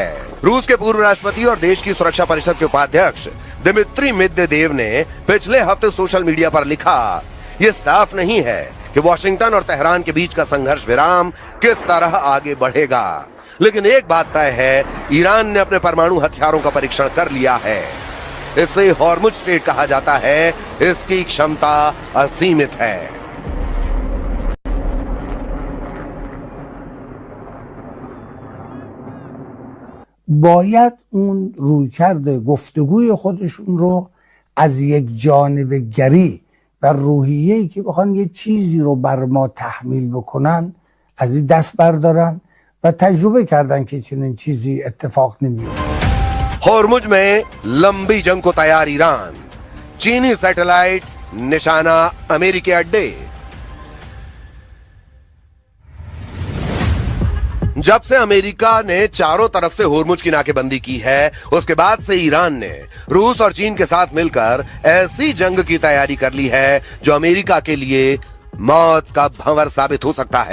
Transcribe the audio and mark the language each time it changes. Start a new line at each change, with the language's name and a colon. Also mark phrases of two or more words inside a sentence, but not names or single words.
Hindi: रूस के पूर्व राष्ट्रपति और देश की सुरक्षा परिषद के उपाध्यक्ष दिमित्री मेदवेदेव ने पिछले हफ्ते
English: social media
Hindi: पर लिखा, ये साफ नहीं है कि वॉशिंगटन और तेहरान के बीच का संघर्ष विराम किस तरह आगे बढ़ेगा, लेकिन एक बात तय है, ईरान ने अपने परमाणु हथियारों का परीक्षण कर लिया है। इसे हॉर्मुज स्टेट कहा जाता है। इसकी क्षमता असीमित है।
Persian: باید اون رویکرد گفتگوی خودشون رو از یک جانبه‌گری و روحیه‌ای که بخوان یه چیزی رو بر ما تحمیل بکنن از این دست بردارن و تجربه کردن که چنین چیزی اتفاق نمیفته.
Hindi: हॉर्मुज में लंबी जंग को तैयार ईरान, चीनी सैटेलाइट निशाना अमेरिकी अड्डे। जब से अमेरिका ने चारों तरफ से हॉर्मुज की नाकेबंदी की है उसके बाद से ईरान ने रूस और चीन के साथ मिलकर ऐसी जंग की तैयारी कर ली है जो अमेरिका के लिए मौत का भंवर साबित हो सकता है।